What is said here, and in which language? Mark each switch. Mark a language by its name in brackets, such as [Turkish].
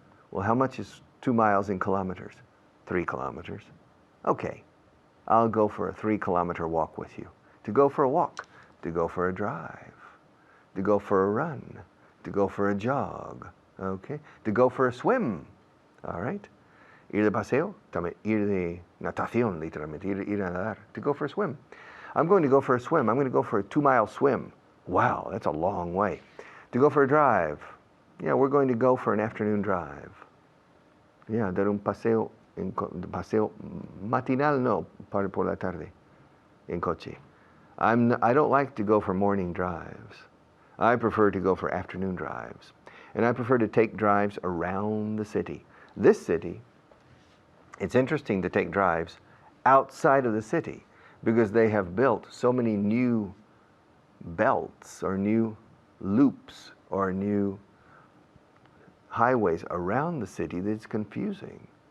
[English] Well, how much is 2 miles in kilometers? 3 kilometers. Okay. I'll go for a 3-kilometer walk with you. To go for a walk, to go for a drive, to go for a run, to go for a jog, okay? To go for a swim, all right? [Spanish] Ir de paseo, también ir de natación, literalmente, ir a nadar, [English] to go for a swim. I'm going to go for a swim. I'm going to go for a 2-mile swim. Wow, that's a long way. To go for a drive, yeah, we're going to go for an afternoon drive. [Spanish] Yeah, dar un paseo. Paseo matinal, no, por la tarde, en coche. [English] I don't like to go for morning drives. I prefer to go for afternoon drives. And I prefer to take drives around the city. This city, it's interesting to take drives outside of the city because they have built so many new belts or new loops or new highways around the city that it's confusing.